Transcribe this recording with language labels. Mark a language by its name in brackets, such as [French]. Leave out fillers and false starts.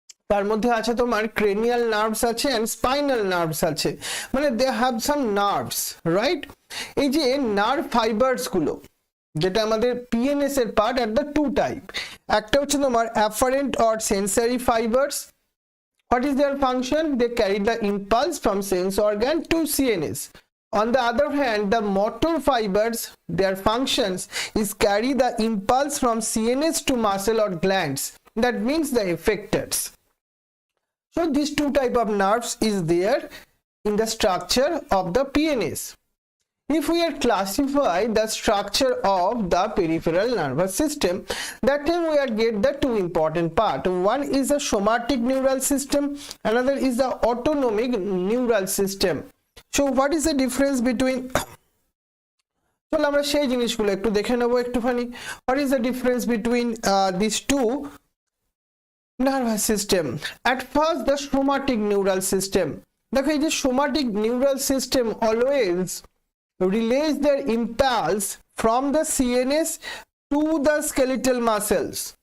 [Bangla] তার মধ্যে আছে তোমার ক্রেনিয়াল নার্ভস আছে এন্ড স্পাইনাল নার্ভস আছে, মানে [English] They have some nerves, right? [Bangla] এই যে নার্ভ ফাইবারস গুলো, যেটা আমাদের পিএনএস এর part are the two type, একটা হচ্ছে তোমার afferent or sensory fibres. [English] What is their function? They carry the impulse from sense organ to CNS. On the other hand, the motor fibers, their functions is carry the impulse from CNS to muscle or glands. That means the effectors. So these two type of nerves is there in the structure of the PNS. If we are classify the structure of the peripheral nervous system, that time we are get the two important part. One is the somatic neural system, another is the autonomic neural system. So what is the difference between [Bangla] চলো আমরা সেই জিনিসগুলো একটু দেখে নেবো একটুখানি। [English] What is the difference between these two nervous system? At first the somatic neural system. [Bangla] দেখো এই যে [English] somatic neural system always relays their impulse from the CNS to the skeletal muscles.